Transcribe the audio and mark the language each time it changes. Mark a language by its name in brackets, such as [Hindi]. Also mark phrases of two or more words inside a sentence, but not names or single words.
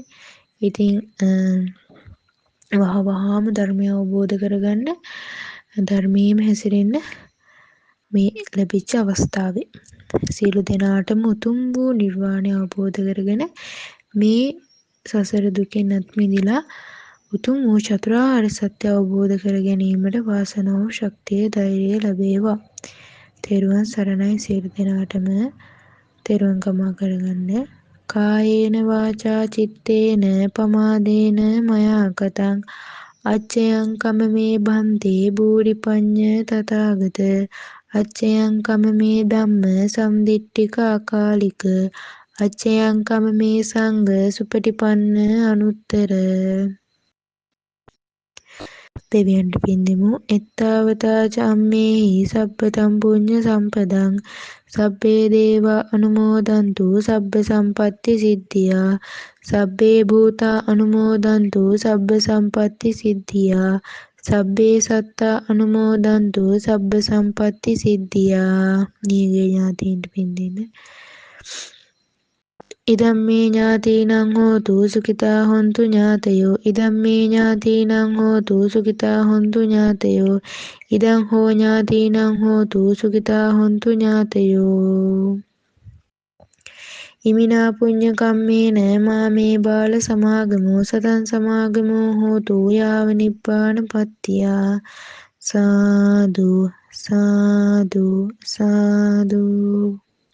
[Sinhala] ඉතින් වහවහාම ධර්මය අවබෝධ කරගන්න, ධර්මයේම හැසිරෙන්න මේ ලැබිච්ච අවස්ථාවේ සියලු දෙනාටම උතුම් වූ නිර්වාණය අවබෝධ කරගෙන මේ සසර දුකෙන් අත් මිදලා උතුම් වූ චතුරාර්ය සත්‍ය අවබෝධ කර ගැනීමට වාසනාව, ශක්තිය, ධෛර්යය ලැබේවා. තෙරුවන් සරණයි සියලු දෙනාටම. තෙරුවන් කමා කරගන්න. [Pali] කායේන වාචා චිත්තේන පමාදේන මයා කතං අච්චයං කමමේ බන්තේ භූරි පඤ්ඤ තථාගත අච්චයං කමමේ ධම්ම සම්දිට්ඨික අකාලික අච්චයං කමමේ සංඝ සුපටිපන්න අනුත්තර. [Sinhala] දෙවියන්ට පින් දෙමු. [Pali] එත්තාවතා චම්මේහි සබ්බතම් පුඤ්ඤ සම්පදං සබ්බේ දේවා අනුමෝදන්තු සබ්බ සම්පatti සිද්ධියා සබ්බේ භූතා අනුමෝදන්තු සබ්බ සම්පatti සිද්ධියා සබ්බේ සත්තා අනුමෝදන්තු සබ්බ සම්පatti සිද්ධියා. [Sinhala] නියගේ ඥාතීන්ට පින් දෙන්න. [Pali] ඉදම්මේ ඥාතීනං හෝතු සුඛිතා හොන්තු ඥාතයෝ ඉදම්මේ ඥාතීනං හෝතු සුඛිතා හොන්තු ඥාතයෝ ඉදං හෝ ඥාතීනං හෝතු සුඛිතා හොන්තු ඥාතයෝ. ඉමිනා පුඤ්ඤ කම්මේන මාමේ බාල සමාගමෝ සතං සමාගමෝ හෝතු යාව නිබ්බාන පත්තියා. සාදු සාදු සාදු.